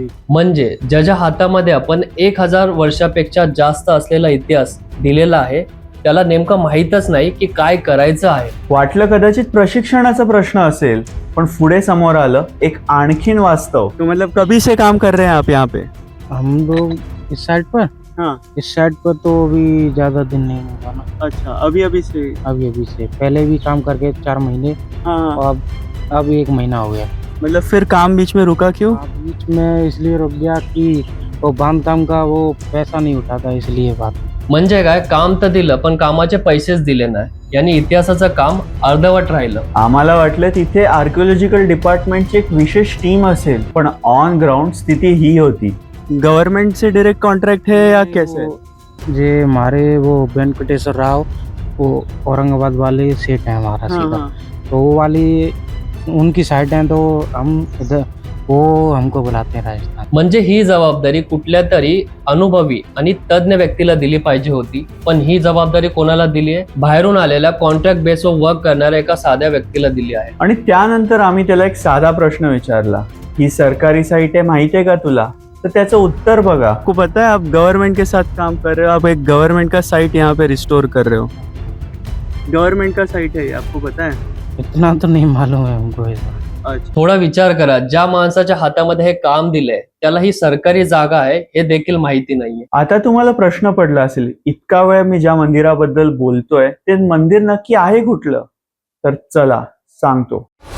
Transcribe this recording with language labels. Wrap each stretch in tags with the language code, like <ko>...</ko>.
<mr>म्हणजे ज्याच्या हातामध्ये आपण 1000 वर्षापेक्षा जास्त असलेला इतिहास दिलेला आहे त्याला नेमकं माहीतच नाही की काय करायचं आहे. वाटलं कदाचित प्रशिक्षणाचा प्रश्न असेल, पण पुढे समोर आलं एक आणखीन वास्तव.</mr> <hi>तो मतलब कभी से काम कर रहे हैं आप यहाँ पे? हम लोग इस साइड पर, हाँ, इस साइड पर तो अभी ज्यादा दिन नहीं हुआ ना. अच्छा, अभी से. अभी से पहले भी काम करके 4 महीने, हाँ, और अब अब 1 महीना हो गया। मतलब फिर काम बीच में रुका क्यों? अब बीच में इसलिए रुक गया कि वो बांधकाम का वो पैसा नहीं उठाता, इसलिए बात।</hi> <mr>म्हणजे काय, काम तर दिलं पण कामाचे पैसेच दिले नाही, यानी इतिहासाचं काम अर्धवट राहिलं. आम्हाला वाटलं तिथे आर्किओलॉजिकल डिपार्टमेंटची एक विशेष टीम असेल, पण ऑन ग्राउंड स्थिती ही होती.</mr> <hi>गव्हर्नमेंट से डायरेक्ट कॉन्ट्रैक्ट है या कैसे? जे हमारे वो वेंकटेश्वर राव, वो औरंगाबाद वाले सेठ हैं हमारा सीधा, तो वो वाली उनकी साइड है, तो हम इधर वो हमको बुलाते हैं राजस्थान.</hi> <mr>म्हणजे ही जबाबदारी कुठल्या तरी अनुभवी आणि तज्ञ व्यक्तीला दिली पाहिजे होती, पण ही जबाबदारी कोणाला दिली आहे? बाहेरून आलेल्या कॉन्ट्रॅक्ट बेसवर वर्क करणाऱ्या एका साध्या व्यक्तीला दिली आहे. आणि त्यानंतर आम्ही त्याला एक साधा प्रश्न विचारला,</mr> <hi>ही सरकारी साइट है</hi> <mr>माहिती है का तुला? तो त्याचं उत्तर बघा.</mr> <hi>आपको पता है आप गवर्नमेंट के साथ काम कर रहे हो, आप एक गवर्नमेंट का साइट यहाँ पे रिस्टोर कर रहे हो. गवर्नमेंट का साइट है, आपको पता है? इतना तो नहीं मालूम है हमको ऐसा. अच्छा.</hi> <mr>थोडा विचार करा, ज्या माणसाच्या हातामध्ये हे काम दिलंय त्याला ही सरकारी जागा आहे हे देखील माहिती नाहीये. आता तुम्हाला प्रश्न पडला असेल, इतका वेळ मी ज्या मंदिराबद्दल बोलतोय ते मंदिर नक्की आहे कुठलं? तर चला सांगतो.</mr>